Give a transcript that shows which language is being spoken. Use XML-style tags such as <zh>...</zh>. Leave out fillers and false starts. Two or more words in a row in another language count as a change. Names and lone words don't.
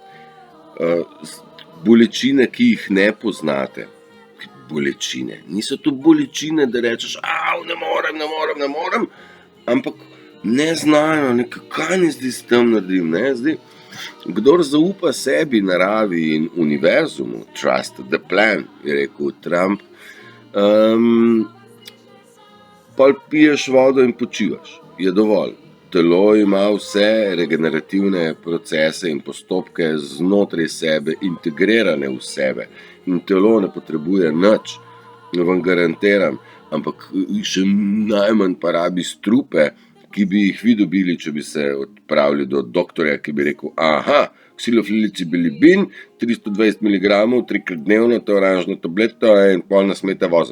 <sl>Bolečine, ki jih ne poznate. Bolečine. Niso to bolečine, da rečeš, ne morem, ampak ne znajo, kaj ne zdaj s tem naredim, ne, zdaj. Kdor zaupa sebi, naravi in univerzumu,</sl> <en>trust the plan,</en> <sl>je rekel Trump, pol piješ vodo in počivaš, je dovolj. Telo ima vse regenerativne procese in postopke znotraj sebe, integrirane v sebe. In telo ne potrebuje nič, vam garantiram, ampak še najmanj pa rabi strupe, ki bi jih vi dobili, če bi se odpravili do doktorja, ki bi rekel, ksilofilicibilibin, 320 mg, 3-krat dnevno, to oranžno tableto in pol ne smete voziti.</sl>